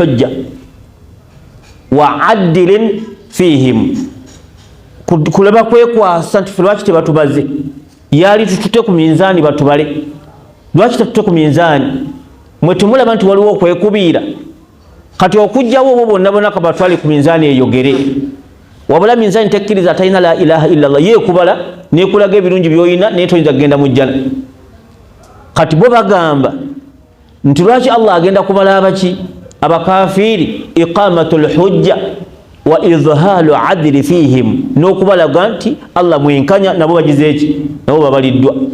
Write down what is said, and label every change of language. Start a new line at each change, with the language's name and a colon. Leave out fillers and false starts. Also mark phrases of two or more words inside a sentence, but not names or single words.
Arabic: hujja wa adlin fihim
Ganda: kulaba kwekwasa nti lwaki tebatubaze yali tutute ku minzaani batubale lwaki tutute ku minzaani mwe tumulaba nti waliwo okwekubiira kati okujjawo bo bonna bonna kabatwale ku minzaani eyogere wabula minzaani tekkiriza talina
Arabic: la ilaha illa Allah
Ganda: yeekubala nekulaga ebirungi byoyina naye toyinza kugenda mu jjana kati bo bagamba nti lwaki Allah agenda kubala abaki abakafiri
Arabic: iqamatul hujja wa izhalu adli fihim
Ganda: n'okubalaga nti Allah mwenkanya nabo bagize eki nabo babaliddwa